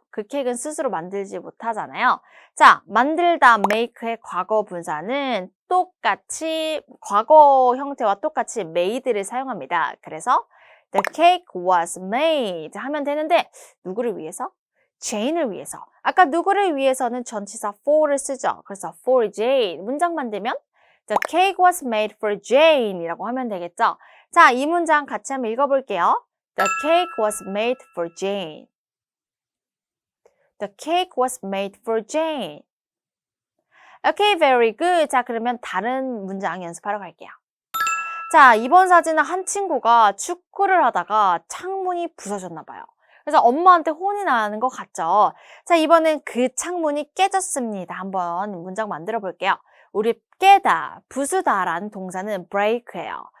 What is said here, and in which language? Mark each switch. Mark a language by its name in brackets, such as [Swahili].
[Korean] 그 케이크는 스스로 만들지 못하잖아요. 자, 만들다 make의 과거 분사는 똑같이 과거 형태와 똑같이 made를 사용합니다. 그래서 [English] the cake was made [Korean] 하면 되는데 누구를 위해서? 제인을 위해서. 아까 누구를 위해서는 전치사 for를 쓰죠. 그래서 [English] for Jane. [Korean] 문장 만들면 [English] the cake was made for Jane [Korean] 이라고 하면 되겠죠. 자, 이 문장 같이 한번 읽어볼게요. [English] The cake was made for Jane. The cake was made for Jane. Okay, very good. [Korean] 자, 그러면 다른 문장 연습하러 갈게요. 자, 이번 사진은 한 친구가 축구를 하다가 창문이 부서졌나 봐요. 그래서 엄마한테 혼이 나는 것 같죠? 자, 이번엔 그 창문이 깨졌습니다. 한번 문장 만들어 볼게요. 우리 깨다, 부수다라는 동사는 break예요.